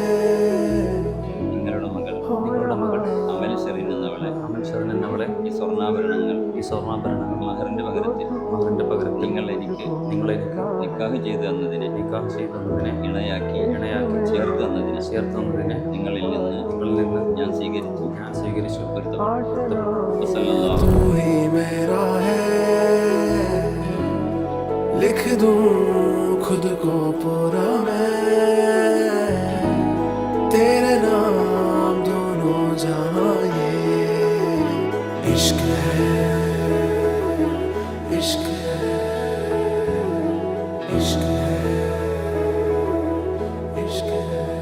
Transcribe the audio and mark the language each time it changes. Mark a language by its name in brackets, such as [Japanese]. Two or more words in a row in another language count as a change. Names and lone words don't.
[Malayalam] നിങ്ങളുടെ മകൾ അമൽ ഷെറിൻ എന്നവളെ ഈ സ്വർണ്ണാഭരണങ്ങൾ മഹറിന്റെ പകരത്തിൽ നിങ്ങൾ എനിക്ക് നിക്കാഹ് ചെയ്തു തന്നതിനെ ഇണയാക്കി ചേർത്ത് തന്നതിനെ നിങ്ങളിൽ നിന്ന് ഞാൻ സ്വീകരിച്ചു [Hindi] तू ही मेरा है, लिख दूं खुद को पूरा मैं, तेरे नाम दोनों जहां ये इश्क है, इश्क है, इश्क है, इश्क है.